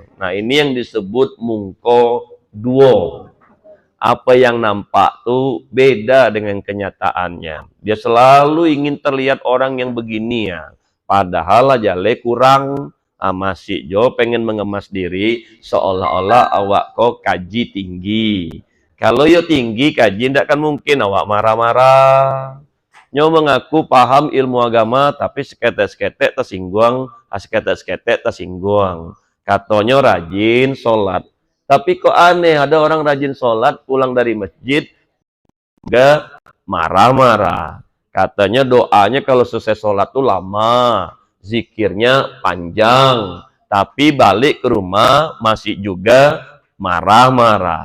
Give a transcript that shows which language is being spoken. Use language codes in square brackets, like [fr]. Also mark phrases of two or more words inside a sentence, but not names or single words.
[id] Nah ini yang disebut mungko duo. Apa yang nampak tuh beda dengan kenyataannya. Dia selalu ingin terlihat orang yang begini ya. [min] Padahal aja kurang masih jo pengen mengemas diri seolah-olah awak kok kaji tinggi. Kalau yo tinggi kaji ndak kan mungkin awak marah-marah. Nyo mengaku paham ilmu agama tapi seketek-seketek tersinggung, seketek-seketek tersinggung. [id] Katanya rajin sholat. Tapi kok aneh, ada orang rajin sholat pulang dari masjid gak marah-marah. Katanya doanya kalau selesai sholat tuh lama, zikirnya panjang, tapi balik ke rumah masih juga marah-marah.